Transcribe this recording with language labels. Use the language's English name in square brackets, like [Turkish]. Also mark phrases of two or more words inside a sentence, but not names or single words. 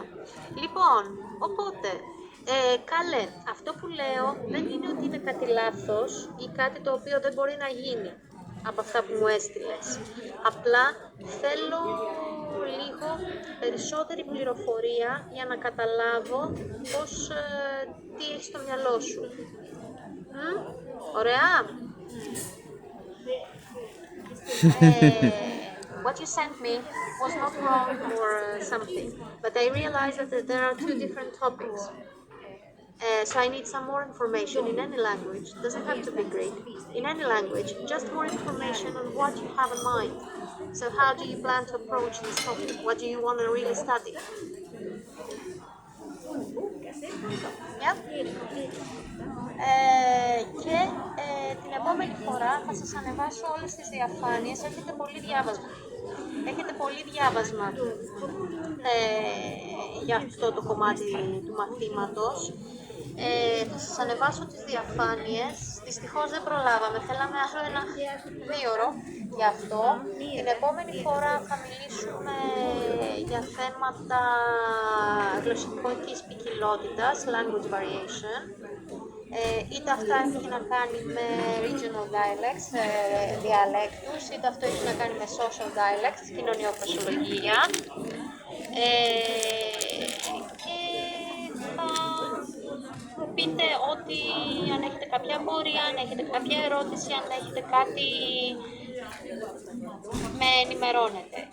[Greek] Λοιπόν, οπότε, καλέ, αυτό που λέω δεν είναι ότι είναι κάτι λάθος ή κάτι το οποίο δεν μπορεί να γίνει από αυτά που μου έστειλες. Απλά θέλω λίγο περισσότερη πληροφορία για να καταλάβω τι έχεις στο μυαλό σου. Ωραία. [English] What you sent me was not wrong or something, but I realized that there are two different topics. So I need some more information in any language. Doesn't have to be Greek. In any language, just more information on what you have in mind. So how do you plan to approach this topic? What do you want to really study? Yeah? [Greek] Και την επόμενη φορά θα σας ανεβάσω όλες τις διαφάνειες. Έχετε πολύ διάβασμα για αυτό το κομμάτι του μαθήματος. Θα σας ανεβάσω τις διαφάνειες. Δυστυχώς δεν προλάβαμε, θέλαμε άλλο ένα 2ωρο γι' αυτό. Την επόμενη φορά θα μιλήσουμε για θέματα γλωσσικής ποικιλότητας, [English] language variation. [Greek] Είτε αυτά έχει να κάνει με [English] regional dialects, [Greek] διαλέκτους, είτε αυτό έχει να κάνει με [English] social dialects, [Greek] κοινωνιοφροσιολογία. Και θα μου πείτε ότι αν έχετε κάποια απορία, αν έχετε κάποια ερώτηση, αν έχετε κάτι, με ενημερώνετε.